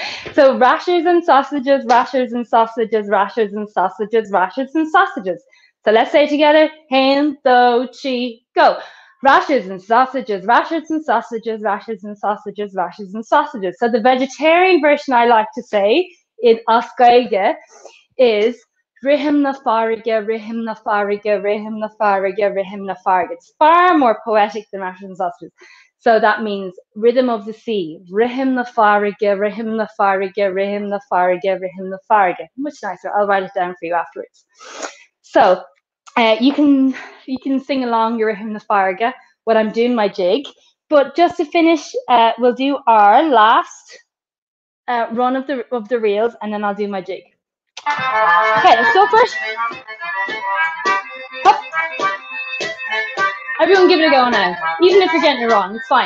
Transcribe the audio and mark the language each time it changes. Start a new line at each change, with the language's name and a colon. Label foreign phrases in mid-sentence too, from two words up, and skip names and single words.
English: So rashers and sausages, rashers and sausages, rashers and sausages, rashers and sausages. So let's say it together. Hand, do, chi, go. Rashers and sausages, rashers and sausages, rashers and sausages, rashers and sausages. So the vegetarian version I like to say in Oscaige is
Irish: Rihim na farige, Rihim na farige, Rihim na farige, Rihim na farige.
English: It's far more poetic than rashers and sausages. So that means rhythm of the sea.
Irish: Rihim na farige, Rihim na farige, Rihim na farige, Rihim na farige.
English: Much nicer. I'll write it down for you afterwards. So you can sing along your
Irish: Rihim na farige
English: when I'm doing my jig. But just to finish, we'll do our last run of the reels, and then I'll do my jig. Okay, let's go first. Hop. Everyone give it a go now. Even if you're getting it wrong, it's fine.